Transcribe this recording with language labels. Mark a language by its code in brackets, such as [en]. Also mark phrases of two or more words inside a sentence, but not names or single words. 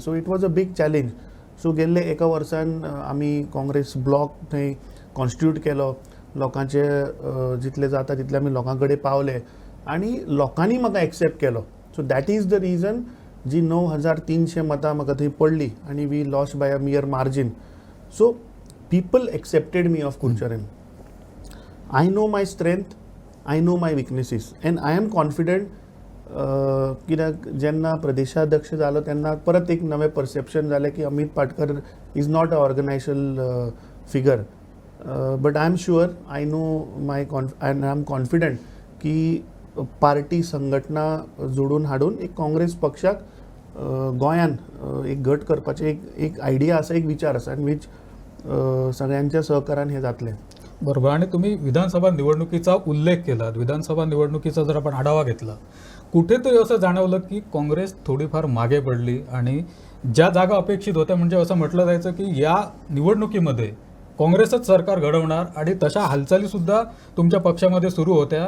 [en] So it was a big challenge. [kok] सो गेल्ले एका वर्सान आमी काँग्रेस ब्लॉक थंय कॉन्स्टिट्यूट केलो. लोकांचे जितले जाता तितले आमी लोकां कडेन पावले आणि लोकांनी म्हाका एक्सेप्ट केलो. [en] so that is the reason [kok] जी 9,300 मतां म्हाका थंय पडली आणि [en] we lost by a mere margin. So people accepted me of Curchorem. I know my strength, I know my weaknesses, and I am confident. [kok] कित्याक जेन्ना प्रदेशाध्यक्ष जालो तेन्ना परत एक नवें परसेप्शन जालें की अमित पाटकर [en] is not a organisational figure. But I am sure, I know my and I am confident [kok] की पार्टी संघटना जोडून हाडून एक काँग्रेस पक्षाक गोंयान एक गट करपाचें एक आयडिया आसा, एक विचार आसा, आनी वीच सगळ्यांच्या सहकारान हे जातलें. [mr] बरोबर. आणि तुम्ही विधानसभा निवडणुकीचा उल्लेख केला. विधानसभा निवडणुकीचा जर आपण आढावा घेतला, कुठेतरी असं जाणवलं की काँग्रेस थोडीफार मागे पडली आणि ज्या जागा अपेक्षित होत्या असं म्हटलं जायचं की या निवडणुकीमध्ये काँग्रेसच सरकार घडवणार आणि तशा हालचालीसुद्धा तुमच्या पक्षामध्ये सुरू होत्या.